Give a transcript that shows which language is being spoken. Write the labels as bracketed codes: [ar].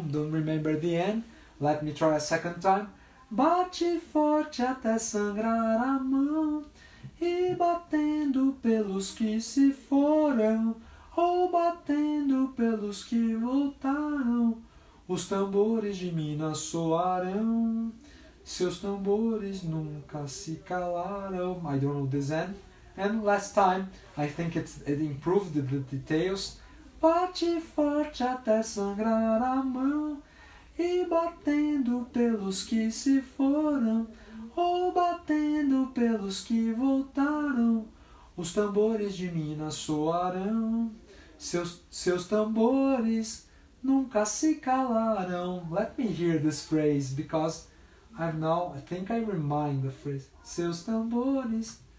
[en] Don't remember the end. Let me try a second time. [pt] Bate forte até sangrar a mão, e batendo pelos que se foram, ou batendo pelos que voltaram, os tambores de Minas soarão. Seus tambores nunca se calaram. [en] I don't know this end. And last time, I think it improved the details. [pt] Bate forte até sangrar a mão, e batendo pelos que se foram, ou batendo pelos que voltaram, os tambores de Minas soarão. Seus tambores nunca se calaram. [en] Let me hear this phrase, because I think I remind the phrase. [pt] Seus tambores.